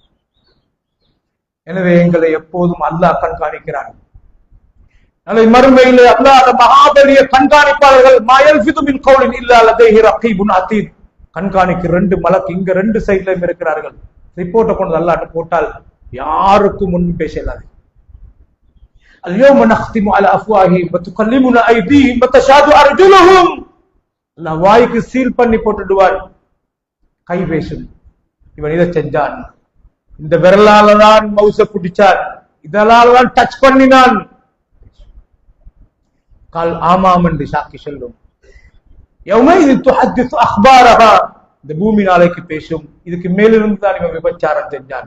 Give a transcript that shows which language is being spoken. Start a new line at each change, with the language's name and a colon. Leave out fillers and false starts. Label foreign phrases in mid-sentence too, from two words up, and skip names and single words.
Tamil: எனவே எங்களை எப்போதும் அல்லாஹ் கண்காணிக்கிறான். நாளை மறுமையிலே அல்லாஹ் மகாபெரிய கண்காணிப்பாளர்கள்
Arabic: ما يلفظ من قول إلا لديه رقيب عتيد,
Tamil: கண்காணிக்கு 2 மலக்கு இங்க 2 சைட்லயும் இருக்கிறார்கள். ரிப்போர்ட்டை கொண்டு அல்லாஹ்ட்ட போட்டால் யாருக்கும் முன் பேசலாது.
Arabic: اليوم نختم على افواههم وتكلمنا ايديهم وتشهد ارجلهم,
Tamil: அல்லாஹ் வாய்க்கு சீல் பண்ணி போட்டுடுவார், கை பேசும், இவன் இதை செஞ்சான், இந்த விரலால தான் மவுச பிடிச்சான், இதனால தான் டச் பண்ணினான், கால் ஆமாம் என்று சாக்கி சொல்லும்.
Arabic: يومئذ تحدث أخبارها,
Tamil: இந்த பூமி நாளைக்கு பேசும், இதுக்கு மேலிருந்து தான் இவன் விபச்சாரம் செஞ்சான்.